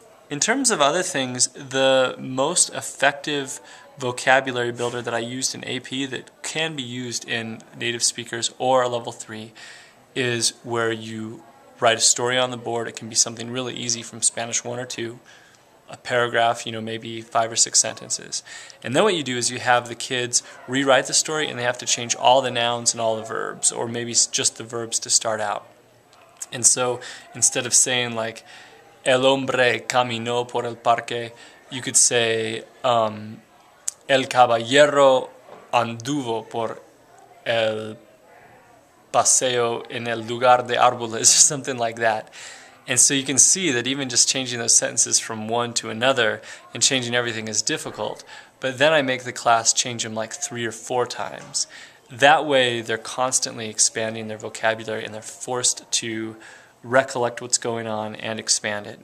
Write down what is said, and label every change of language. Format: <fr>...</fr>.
<en>In terms of other things, the most effective vocabulary builder that I used in AP that can be used in native speakers or level 3 is where you write a story on the board. It can be something really easy from Spanish 1 or 2, a paragraph, maybe 5 or 6 sentences. And then what you do is you have the kids rewrite the story, and they have to change all the nouns and all the verbs, or maybe just the verbs to start out. And so instead of saying like,</en> <es>el hombre caminó por el parque,</es> <en>you could say,</en> <es>el caballero anduvo por el paseo en el lugar de árboles,</es> <en>or something like that. And so you can see that even just changing those sentences from one to another and changing everything is difficult. But then I make the class change them like 3 or 4 times. That way they're constantly expanding their vocabulary, and they're forced to recollect what's going on and expand it.</en>